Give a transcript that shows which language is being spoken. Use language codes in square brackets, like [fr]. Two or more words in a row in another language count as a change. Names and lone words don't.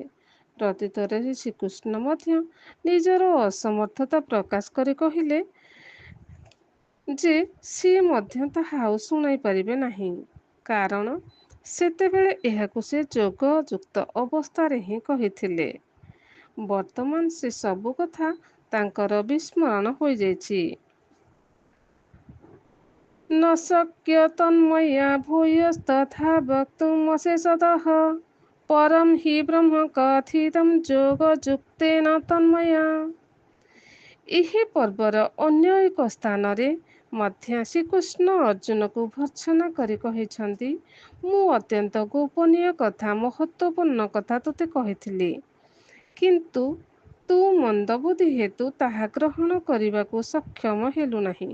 [or] ପ୍ରତ୍ୟୁତ୍ତରେ ଶ୍ରୀକୃଷ୍ଣ ମଧ୍ୟ ନିଜର ଅସମର୍ଥତା ପ୍ରକାଶ କରି କହିଲେ ଯେ ସିଏ ମଧ୍ୟ ତାହା ଆଉ ଶୁଣାଇ ପାରିବେ ନାହିଁ। କାରଣ ସେତେବେଳେ ଏହାକୁ ସେ ଯୋଗ ଯୁକ୍ତ ଅବସ୍ଥାରେ ହିଁ କହିଥିଲେ। ବର୍ତ୍ତମାନ ସେ ସବୁ କଥା ତାଙ୍କର ବିସ୍ମରଣ ହୋଇଯାଇଛି। [sa] न शक्य तन्मया भूयस्तथा वक्तुमशेषतः परं हि ब्रह्म कथितं ଯୋଗଯୁକ୍ତେନ ତନ୍ମୟା। [or] ଏହି ପର୍ବର ଅନ୍ୟ ଏକ ସ୍ଥାନରେ ମଧ୍ୟ ଶ୍ରୀକୃଷ୍ଣ ଅର୍ଜୁନକୁ ଭର୍ତ୍ସନା କରି କହିଛନ୍ତି, ମୁଁ ଅତ୍ୟନ୍ତ ଗୋପନୀୟ କଥା ମହତ୍ୱପୂର୍ଣ୍ଣ କଥା ତୋତେ କହିଥିଲି, କିନ୍ତୁ ତୁ ମନ୍ଦବୁଦ୍ଧି ହେତୁ ତାହା ଗ୍ରହଣ କରିବାକୁ ସକ୍ଷମ ହେଲୁ ନାହିଁ।